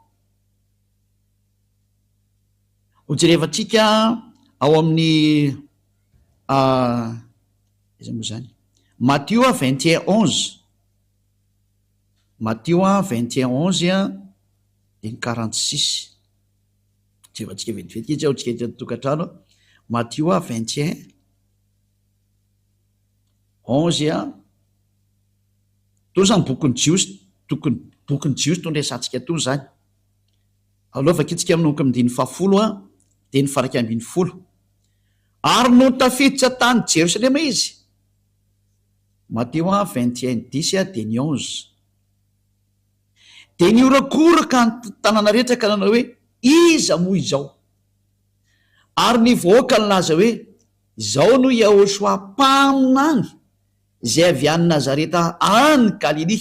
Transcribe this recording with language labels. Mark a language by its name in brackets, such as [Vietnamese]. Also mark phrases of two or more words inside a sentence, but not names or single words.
[Malagasy] Ho jerevantsika ao amin'ny iza moa zany Matthieu 21:11, Matthieu 21:11 dia ny 46. Jerevantsika vetivety izy ao tsika eto tokantrano. Matthieu 21:11 to zany bokyny jiosy, bokyny jiosy to ndraisantsika to zany. Alovaka itsika amin'noko amin'ny 10 dia ny faraky ambin'ny 10. Ary no tafiditra tany Jerosalema izy. Matthieu 21:10 dia ny 11. Dia niorakoraka ny tanàna rehetra ka nanao hoe iza moa izao, ary ny vahoaka ny laza hoe izao no Yahoshua mpaminany izay avy any Nazareta any Galilea.